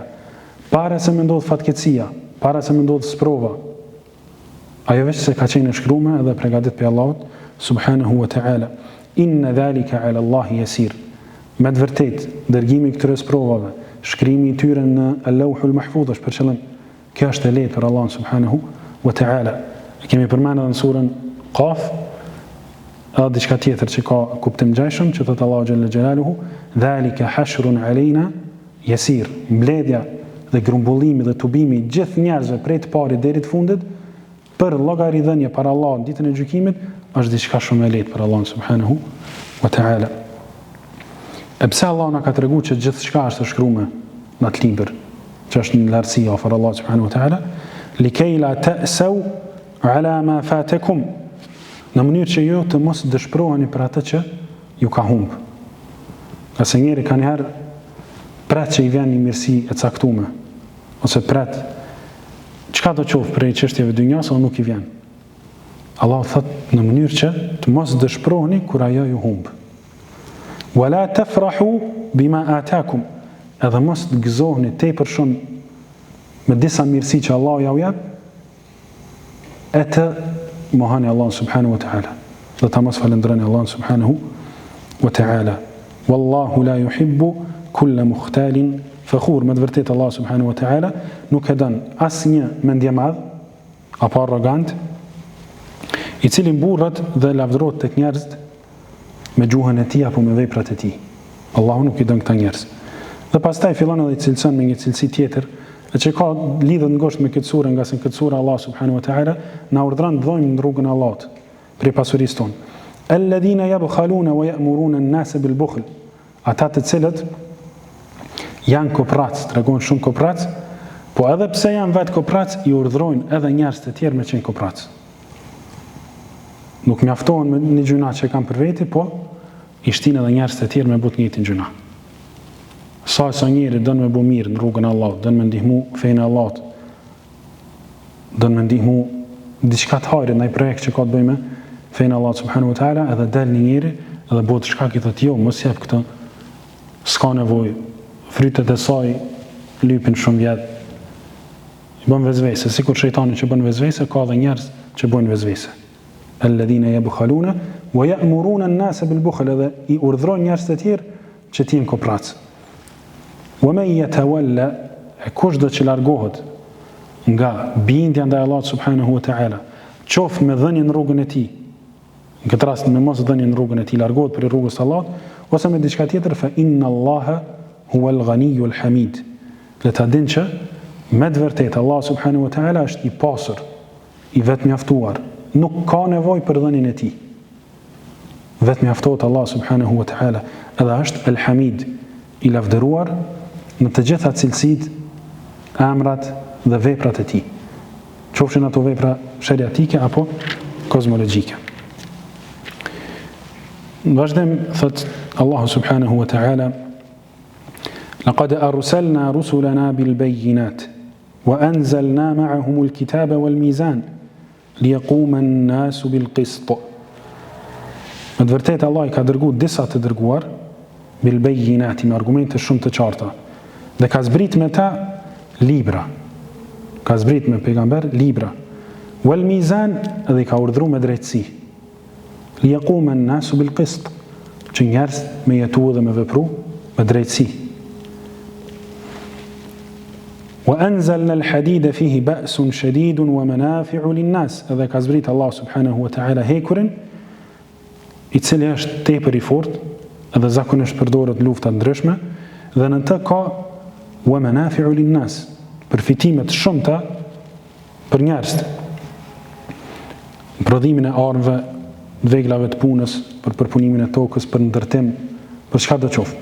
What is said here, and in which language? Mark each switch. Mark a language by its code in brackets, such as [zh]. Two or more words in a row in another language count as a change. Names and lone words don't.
[sq] Para se me ndodhë fatkeqësia, para se me ndodhë sprova, ajo veç se ka qenë shkrume edhe pregadit prej Allah [ar] سبحانه وتعالى. إن ذلك على الله يسير. [sq] Me të vërtet, dërgimi këtyre sprovave, shkrimi i tyre në Allahul Mahfudh është për qëllim. Kjo është e lehtë për Allah [ar] سبحانه وتعالى. [sq] Kemi përmendur në surën Qaf, edhe diçka tjetër që ka kuptim gjajshëm, që thot Allahu [ar] جل جلاله, ذلك حشر علينا يسير. [sq] Mbledhja dhe grumbullimi dhe tubimi i gjithë njerëzve prej të parit deri të fundit për llogaridhënie para Allahut ditën e gjykimit është diçka shumë e lehtë për Allah [ar] سبحانه وتعالى. [sq] E pse Allah na ka treguar që gjithçka është e shkruar në atë libër, që është në lartësi afër Allah [ar] سبحانه وتعالى, لكيلا تأسوا على ما فاتكم, [sq] në mënyrë që ju të mos dëshpëroheni për atë që ju ka humbë. Nëse njeri ka njëherë pret që i vjen një mirësi e caktume, ose pret çka do qoftë prej çështjeve dynjas, o nuk i vjen. Allah thot në mënyrë që të mos dëshpëroheni kur ajo ju humbë. [ar] ولا تفرحوا بما آتاكم, [sq] edhe mos të gëzoheni tepër shumë me disa mirësi që Allah ja u jep, e të mohani Allah [ar] سبحانه وتعالى, [sq] dhe ta mos falënderoni Allah [ar] سبحانه وتعالى. والله لا يحب كل مختال فخور. [sq] Me të vërtetë Allah [ar] سبحانه وتعالى [sq] nuk e don asnjë mendje madh apo arrogant, i cili mburret dhe lavdërohet tek njerëzit me gjuhën e tij apo me veprat e tij. Allahu nuk i don këta njerëz. Dhe pastaj fillon edhe i cilëson me një cilësi tjetër, e që ka lidhën ngushtë me këtë surë, nga se në këtë surë Allah [ar] سبحانه وتعالى [sq] na urdhron të dhojmë në rrugën e Allahut prej pasurisë tonë. [ar] الذين يبخلون ويأمرون الناس بالبخل. [sq] Ata të cilët janë koprac, tregojnë shumë koprac, po edhe pse janë vetë koprac, i urdhrojnë edhe njerëz të tjerë me qenë koprac. Nuk mjaftohen me një gjuna që kanë për veti, po i shtin edhe njerëz të tjerë me but njëjtin gjuna. Sa njeri dënë me bu mirë në rrugën e Allahut, dënë me ndihmu fejnë e Allahut, dënë me ndihmu diçka të hajrit, ndaj projekt që ka të bëjmë fejnë e Allahut [ar] سبحانه وتعالى, [sq] edhe del një njeri edhe bëhet shkak i thotë jo, mos jep këtë, s'ka nevojë, frytet e saj lypin shumë vjet, i bën vezvese, sikur shejtani që bën vezvese, ka edhe njerëz që bën vezvese. [ar] الذين يبخلون ويأمرون الناس بالبخل, [sq] edhe i urdhërojnë njerëz të tjerë që të jenë koprac. [ar] ومن يتول, [sq] kush do që largohet nga bindja ndaj Allahut [ar] سبحانه وتعالى, [sq] qoftë me dhënien në rrugën e tij, në këtë rast me mos dhënien në rrugën e tij, largohet për rrugës së Allahut, ose me diçka tjetër, [ar] فإن الله هو الغني الحميد. [sq] Le ta dinë që me të vërtetë Allah [ar] سبحانه وتعالى [sq] është i pasur, i vetmjaftuar, nuk ka nevojë për dhënien e tij. Vetmjaftohet Allah [ar] سبحانه وتعالى, [sq] edhe është al-hamid, i lavdëruar në të gjitha cilësitë, emrat dhe veprat e tij, qofshin ato vepra shariatike apo kozmologjike. Në vazhdim thot Allahu subhanahu wa ta'ala: [ar] لقد أرسلنا رسلنا بالبينات وأنزلنا معهم الكتاب والميزان ليقوم الناس بالقسط. [sq] Në të vërtetë Allah i ka dërguar disa të dërguar bilbejinati, me argumente shumë të qarta, dhe ka zbrit me ta libra, ka zbrit me pejgamber libra, [ar] والميزان, [sq] edhe i ka urdhëruar me drejtësi, [ar] ليقوم الناس بالقسط, [sq] që njerëz me jetu dhe me vepru me drejtësi. [ar] وأنزلنا الحديد فيه بأس شديد ومنافع للناس, [sq] edhe ka zbrit Allah [ar] سبحانه وتعالى [sq] hekurin, i cili është tepër i fortë, edhe zakonisht përdoret lufta ndryshme, dhe në të ka [ar] ومنافع للناس, [sq] përfitime të shumta për njerëzit. Prodhimin e armëve, veglave të punës, për përpunimin e tokës, për ndërtim, për çka do qoftë.